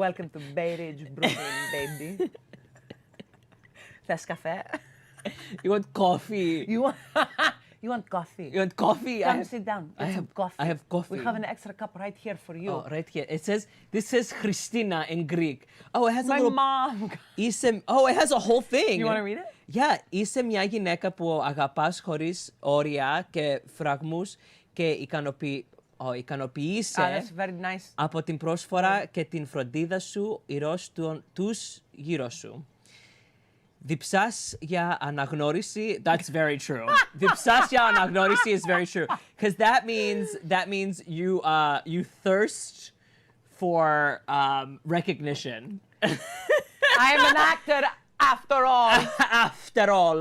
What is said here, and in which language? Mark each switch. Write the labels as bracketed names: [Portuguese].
[English] Welcome to Bay Ridge, Brooklyn, baby. Fast cafe. You want coffee? You want, you want coffee? You want coffee? Come sit down. Get some coffee. I have coffee. We have an extra cup right here for you. Oh, right here. This says Christina in Greek. Oh, it has a My little. mom. Oh, it has a whole thing. You want to read it? Yeah. [Greek] Είσαι μια γυναίκα που αγαπάς χωρίς όρια και φραγμούς και ικανοποιείσαι [English] That's very nice. [Greek] από την πρόσφορα και την φροντίδα σου ηρώς τους γύρω σου. Διψάς για αναγνώριση. [English] That's very true. [Greek] Διψάς για αναγνώριση [English] is very true. Because that means you thirst for recognition. I am an actor after all. After all.